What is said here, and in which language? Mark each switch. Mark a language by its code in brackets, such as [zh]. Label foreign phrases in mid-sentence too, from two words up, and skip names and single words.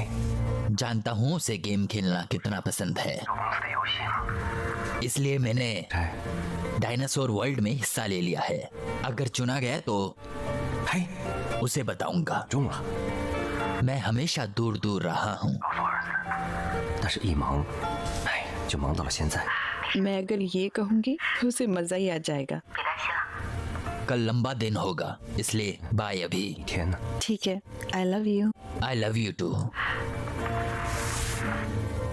[hi] जानता हूँ उसे गेम खेलना कितना पसंद है, इसलिए मैंने [zh] 哎， [hi] डायनासोर वर्ल्ड में हिस्सा ले लिया है। अगर चुना गया तो [zh] 嘿， [hi] उसे बताऊंगा। [zh] 中了。 [hi] मैं हमेशा दूर दूर रहा हूँ। [zh] 但是一忙，哎，就忙到了现在。 [hi] मैं अगर ये कहूँगी तो उसे मजा ही आ जाएगा। कल लंबा दिन होगा, इसलिए बाय अभी। [zh] 天哪！ [hi] ठीक है, [en] I love you। I love you too।